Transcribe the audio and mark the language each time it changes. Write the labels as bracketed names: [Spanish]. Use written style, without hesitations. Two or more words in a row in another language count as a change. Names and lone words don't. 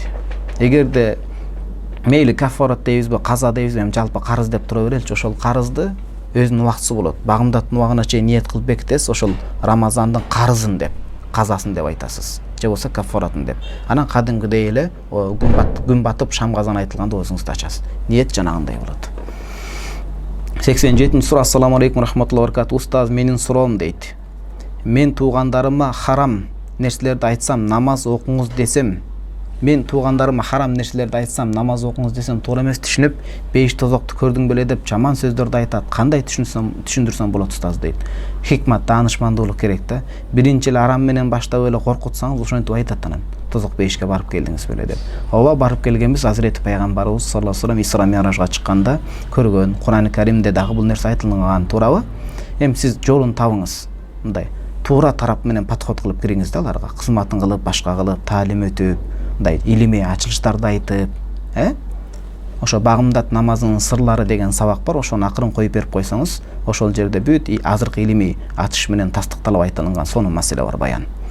[Kyrgyz] Эгерде мейли каффарат дейбизби, каза дейбизби, эми жалпы карыз деп тура береличи, ошол карызды өзүнүн убактысы болот. Багымдаттын убагына чейин ниет кылып бекитесиз, ошол Рамазандын карызын деп, казасын деп айтасыз. Же болсо каффаратын деп. Анан кадимкидей эле күн батып шам казан айтылганда өзүңүздү ачасыз. Ниет жанагындай болот. 87-чи суроо. [Arabic] السلام عليكم ورحمة الله وبركاته. [Kyrgyz] Устаз, менин суроом дейт. Мен туугандарыма харам нерселерди айтсам, намаз окуңуз десем, туура эмес түшүнүп, беш тозокту көрдүң беле деп жаман сөздөрдү айтат. Кандай түшүндүрсөм болот устаз дейт. Хикмат, таанышмандуулук керек да. Биринчи эле арам менен баштап эле коркутсаңыз, ошентип айтат анан. Тозок бейишке барып келдиңиз беле деп. Ооба, барып келгенбиз. Азирети пайгамбарыбыз [Arabic] صلى الله عليه وسلم [Kyrgyz] Исра Миражга чыкканда көргөн. Кур'ан-ы Каримде дагы бул нерсе айтылган, туурабы? Эми сиз жолун табыңыз. Мындай туура тарап менен подход кылып кириңиз да аларга. Кызматын кылып, башка кылып, таалим өтүп, мындай илимий ачылыштарды айтып, ошо багымдат намазынын сырлары деген сабак бар, ошону акырын коюп берип койсоңуз, ошол жерде бүт азыркы илимий ачыш менен тастыкталып айтылган сонун маселе бар, баян.